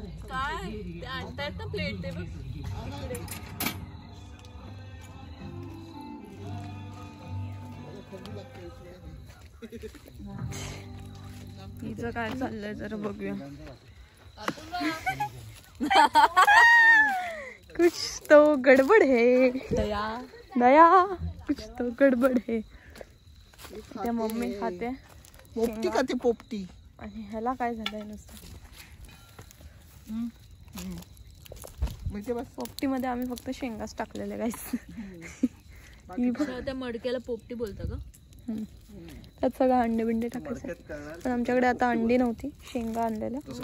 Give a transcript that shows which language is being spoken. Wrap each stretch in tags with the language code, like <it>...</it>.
<mr>काय ते आणतायत ना प्लेट ते बघ. हिचं काय चाललंय जरा बघूया.</mr> <hi>कुछ तो गडबड है दया, कुछ तो गडबड है.</hi> <mr>त्या मम्मी खाते पोपटी खाते, पोपटी. आणि ह्याला काय झालंय नुसतं. म्हणजे बस पोपटी मध्ये आम्ही फक्त शेंगाच टाकलेले गाईस. त्या मडक्याला पोपटी बोलता का? त्यात सगळं अंडे बिंडे टाकायचे, पण आमच्याकडे आता अंडी नव्हती, शेंगा आणलेल्या.</mr>